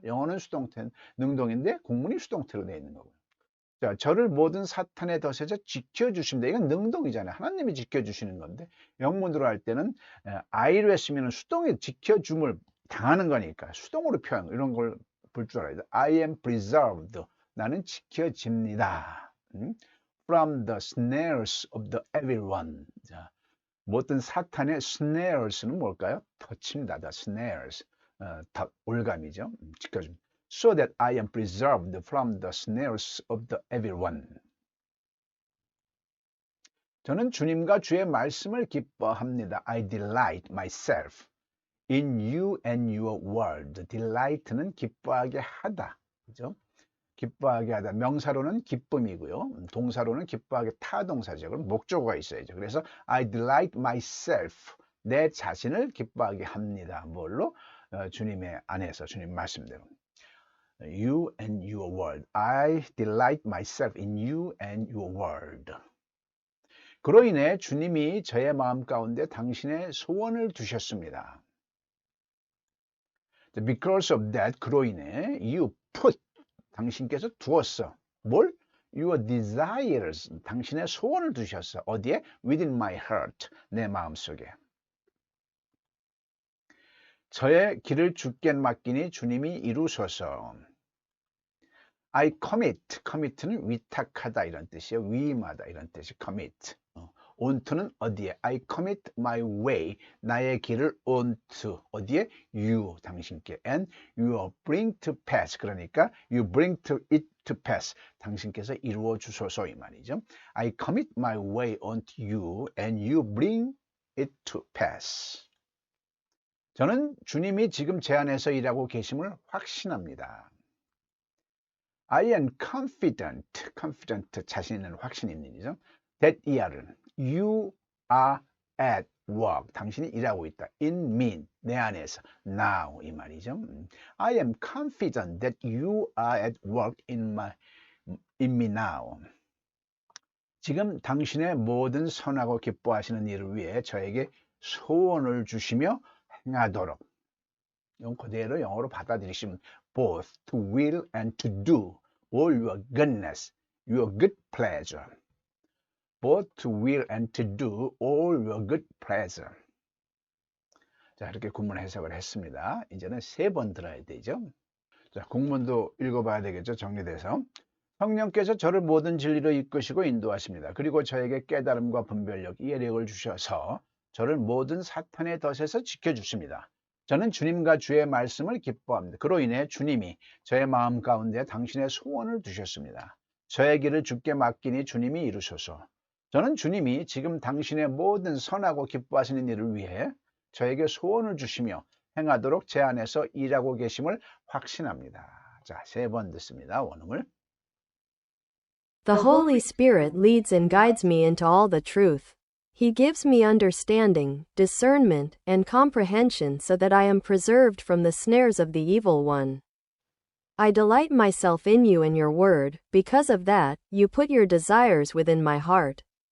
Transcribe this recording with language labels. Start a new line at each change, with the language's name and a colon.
Korean: 영어는 수동태, 능동인데 국문이 수동태로 돼 있는 거고요. 자, 저를 모든 사탄의 덫에서 지켜주십니다. 이건 능동이잖아요. 하나님이 지켜주시는 건데 영문으로 할 때는 I로 했으면 수동에 지켜줌을 당하는 거니까 수동으로 표현 이런 걸 볼 줄 알아야 돼.
English: I am preserved.
Korean: 나는 지켜집니다.
English: From the snares of the evil one.
Korean: 자, 모든 사탄의 snares는 뭘까요? 덫입니다.
English: The snares.
Korean: 올감이죠. 지켜줍니다.
English: So that I am preserved from the snares of the evil one.
Korean: 저는 주님과 주의 말씀을 기뻐합니다.
English: I delight myself in you and your word.
Korean: delight는 기뻐하게 하다. 그죠? 기뻐하게 하다. 명사로는 기쁨이고요. 동사로는 기뻐하게 타동사죠. 그럼 목적어가 있어야죠.
English: 그래서 I delight myself.
Korean: 내 자신을 기뻐하게 합니다. 뭘로? 주님의 안에서, 주님 말씀대로.
English: You and your word. I delight myself in you and your word.
Korean: 그로 인해 주님이 저의 마음 가운데 당신의 소원을 두셨습니다.
English: Because of that,
Korean: 그로 인해
English: you put,
Korean: 당신께서 두었어. 뭘?
English: Your desires,
Korean: 당신의 소원을 두셨어. 어디에?
English: Within my heart,
Korean: 내 마음속에. 저의 길을 주께 맡기니 주님이 이루소서. I commit, commit는 위탁하다 이런 뜻이에요. 위임하다 이런 뜻이 commit.
English: onto는
Korean: 어디에?
English: I commit my way.
Korean: 나의 길을
English: onto. 어디에? you.
Korean: 당신께.
English: And you will bring to pass.
Korean: 그러니까
English: you bring to it to pass.
Korean: 당신께서 이루어 주소서 이 말이죠.
English: I commit my way onto you and you bring it to pass.
Korean: 저는 주님이 지금 제 안에서 일하고 계심을 확신합니다.
English: I am confident,
Korean: 자신 있는 확신 있는 이죠.
English: That you are at work,
Korean: 당신이 일하고 있다.
English: In me,
Korean: 내 안에서,
English: now
Korean: 이 말이죠.
English: I am confident that you are at work in me now.
Korean: 지금 당신의 모든 선하고 기뻐하시는 일을 위해 저에게 소원을 주시며 행하도록. 이건 그대로 영어로 받아들이시면
English: both to will and to do all your goodness, your good pleasure. Both to will and to do all your good pleasure.
Korean: 자, 이렇게 구문 해석을 했습니다. 이제는 3번 들어야 되죠. 자, 국문도 읽어봐야 되겠죠. 정리돼서. 성령께서 저를 모든 진리로 이끄시고 인도하십니다. 그리고 저에게 깨달음과 분별력, 이해력을 주셔서 저를 모든 사탄의 덫에서 지켜주십니다. 저는 주님과 주의 말씀을 기뻐합니다. 그로 인해 주님이 저의 마음 가운데 당신의 소원을 두셨습니다. 저의 길을 주께 맡기니 주님이 이루소서. 저는 주님이 지금 당신의 모든 선하고 기뻐하시는 일을 위해 저에게 소원을 주시며 행하도록 제 안에서 일하고 계심을 확신합니다. 자, 3번 듣습니다. 원음을.
English: The Holy Spirit leads and guides me into all the truth. He gives me understanding, discernment, and comprehension so that I am preserved from the snares of the evil one. I delight myself in you and your word. Because of that, you put your desires within my heart.